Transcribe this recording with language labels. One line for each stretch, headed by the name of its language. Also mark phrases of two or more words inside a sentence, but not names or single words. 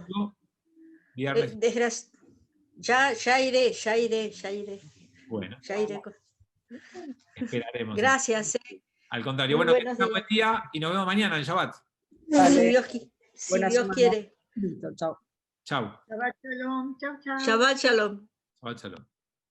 Spanish: Viernes. Ya iré. Bueno. Ya iré. Esperaremos. Gracias. Al contrario, bueno, que tengan buen día y nos vemos mañana en Shabbat. Si Dios quiere. Listo, chao. Chau.
Hebrew: Shabbat shalom.
Spanish: Chau, chau.
Hebrew: Shabbat shalom. Shabbat shalom.